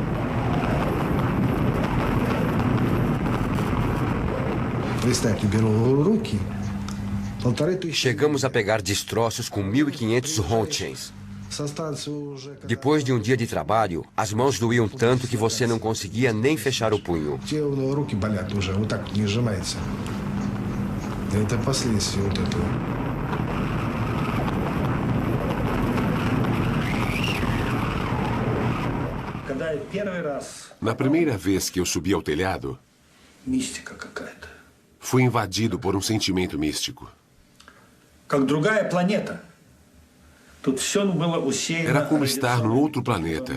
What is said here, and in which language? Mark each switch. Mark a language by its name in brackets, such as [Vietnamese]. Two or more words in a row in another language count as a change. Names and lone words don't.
[Portuguese] Chegamos a pegar destroços com 1.500 rontgens. Depois de um dia de trabalho, as mãos doíam tanto que você não conseguia nem fechar o punho. [Russian] Это последствия вот этого. [Portuguese] Na primeira vez que eu subi ao telhado, fui invadido por um sentimento místico. Era como estar num outro planeta.